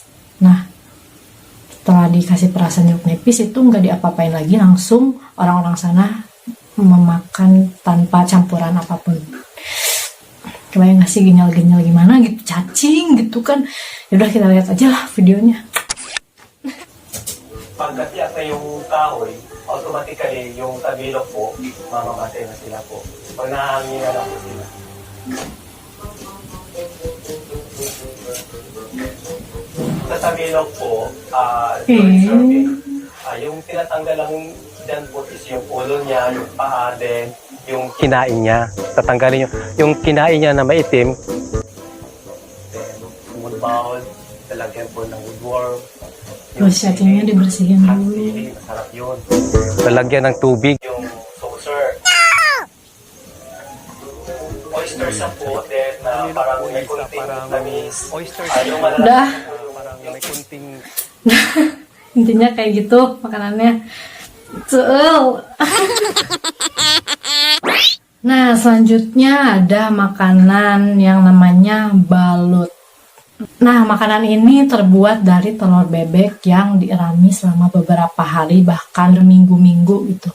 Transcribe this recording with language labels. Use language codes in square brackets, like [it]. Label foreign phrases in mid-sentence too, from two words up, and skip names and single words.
[id] Nah, setelah dikasih perasan jeruk nipis itu nggak diapa-apain lagi, langsung orang-orang sana memakan tanpa campuran apapun. Kebayang gak sih genyal-genyal gimana gitu, cacing gitu kan. Yaudah, kita lihat aja lah videonya. [tl] Pagkatiyak na yung kahoy, automatically yung tabilok po, mamamatay na sila po. Pag nahanginan na po sila. Sa tabilok po, yung tinatanggal lang dyan po is yung ulo niya, yung paa, then yung kinain niya. Tatanggalin yung kinain niya na maitim. Then, [en] wood bowl, [tl] talagyan po ng woodworm. [id] Terus cacingnya dibersihin dulu. [tl] Masarap yun. Talagyan ng tubig. Yung saucer. Oyster sa po, then parang may kunting tamis. Oyster sa [id] udah. [tl] Parang may kunting... [id] Intinya kayak gitu makanannya. Nah, selanjutnya ada makanan yang namanya balut. Nah, makanan ini terbuat dari telur bebek yang dirami selama beberapa hari, bahkan minggu-minggu gitu.